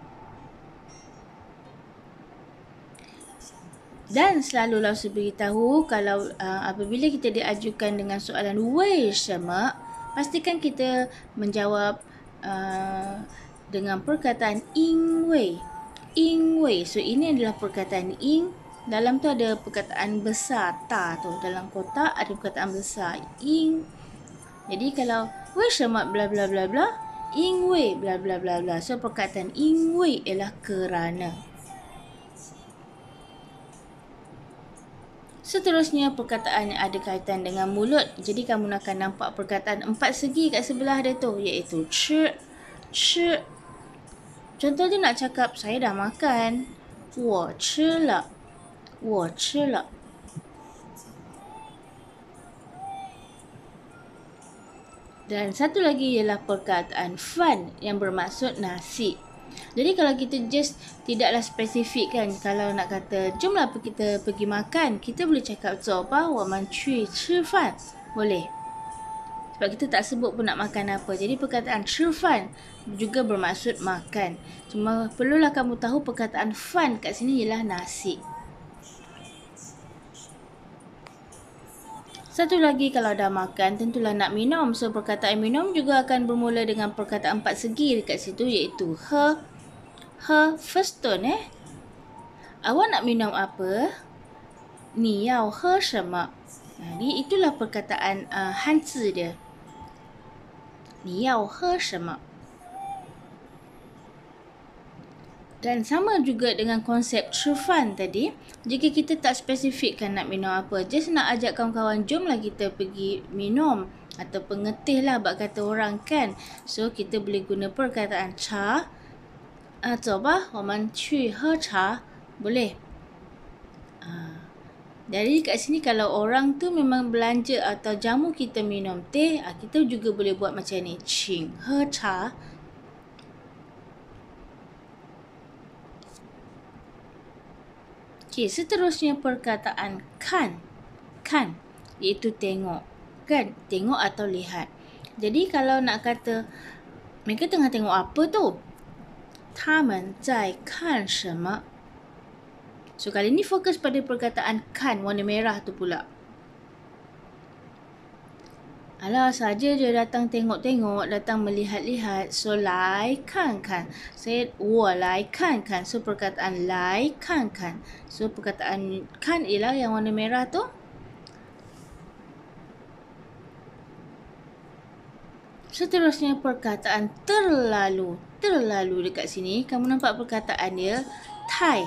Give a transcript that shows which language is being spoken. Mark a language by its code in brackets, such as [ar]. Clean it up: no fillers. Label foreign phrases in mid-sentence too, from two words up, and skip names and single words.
[ms] Dan selalu Lausu beritahu kalau apabila kita diajukan dengan soalan [zh] 为什么, [ms] pastikan kita menjawab dengan perkataan [zh] 因为. 因为. [ms] So ini adalah perkataan ing. Dalam tu ada perkataan besar ta tu. Dalam kotak ada perkataan besar ing. Jadi kalau [zh] 为什么 [ms] bla bla bla bla, [zh] 因为 [ms] bla bla bla bla. So perkataan [zh] 因为 [ms] ialah kerana. Seterusnya perkataan yang ada kaitan dengan mulut. Jadi kamu akan nampak perkataan 4 segi kat sebelah dia tu, iaitu chi, chi. Contoh dia nak cakap saya dah makan. [zh] 我吃了，我吃了。 [ms] Dan satu lagi ialah perkataan fan yang bermaksud nasi. Jadi kalau kita just tidaklah spesifik kan, kalau nak kata jomlah kita pergi makan, kita boleh cakap [zh] 走吧，我们去吃饭. [ms] Boleh. Sebab kita tak sebut pun nak makan apa. Jadi perkataan 吃饭 juga bermaksud makan. Cuma perlulah kamu tahu perkataan fan kat sini ialah nasi. Satu lagi, kalau dah makan tentulah nak minum. So perkataan minum juga akan bermula dengan perkataan 4 segi dekat situ, iaitu he. He, [en] first tone [ms] Awak nak minum apa? [zh] 你要喝什么? [ms] Jadi itulah perkataan hanzi dia. [zh] 你要喝什么? [ms] Dan sama juga dengan konsep 吃饭 tadi. Jika kita tak spesifikkan nak minum apa, just nak ajak kawan-kawan jomlah kita pergi minum atau pengetih lah bak kata orang kan. So kita boleh guna perkataan cha. [zh] 走吧，我们去喝茶. [ms] Boleh. Jadi kat sini kalau orang tu memang belanja atau jamu kita minum teh, kita juga boleh buat macam ni. [zh] 请喝茶. [ms] Okey, seterusnya perkataan kan. Kan, iaitu tengok. Kan, tengok atau lihat. Jadi kalau nak kata mereka tengah tengok apa tu? [zh] 他们在看什么? [ms] So kali ni fokus pada perkataan kan warna merah tu pula. Alah, saja dia datang tengok-tengok, datang melihat-lihat. [zh] So 来看看.我来看看. [ms] So perkataan 来看看. So perkataan kan ialah yang warna merah tu. Seterusnya perkataan terlalu. Terlalu dekat sini kamu nampak perkataan dia tai.